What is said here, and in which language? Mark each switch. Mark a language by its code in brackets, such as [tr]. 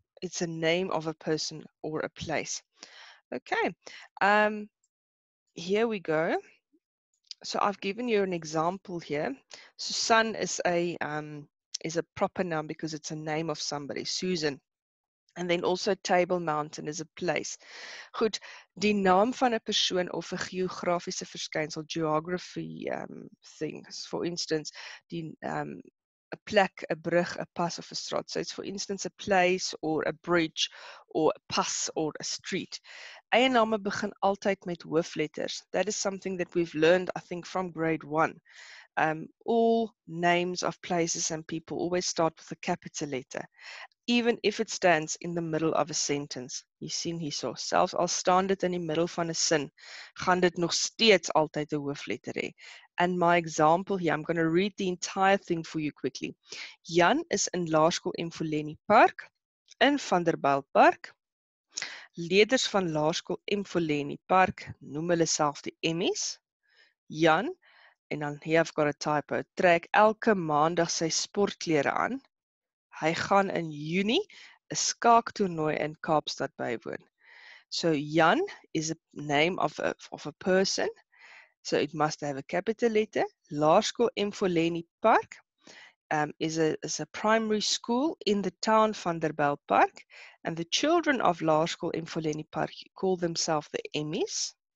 [en] It's a name of a person or a place. Okay, here we go. So I've given you an example here. Susan is a proper noun because it's a name of somebody, Susan. And then also Table Mountain is a place. [af] Goed, die naam van 'n persoon of 'n geografiese verskynsel, [en] geography things. For instance, [af] die 'n plek, 'n brug, 'n pas of 'n straat. [en] So it's for instance a place or a bridge or a pas or a street. [af] Eiename begin altyd met hoofletters. [en] That is something that we've learned, I think, from grade 1. All names of places and people always start with a capital letter, even if it stands in the middle of a sentence. [af] Jy sien hierso, selfs al staan dit in die middel van 'n sin, gaan dit nog steeds altyd 'n hoofletter hê. [en] And my example here, I'm going to read the entire thing for you quickly. [af] Jan is in Laerskool Mfuleni Park, in Vanderbijlpark. Leerders van Laerskool Mfuleni Park noem hulle self die Emmies. Jan, en dan [en] here I've got a typo, [af] trek elke maandag sy sportklere aan. Hy gaan in Junie 'n skaaktoernooi in Kaapstad bywoon. [en] So Jan is a name of a person, so it must have a capital letter. Laerskool Mfuleni Park is a primary school in the town Vanderbijlpark, and the children of Laerskool Mfuleni Park call themselves the Emmies.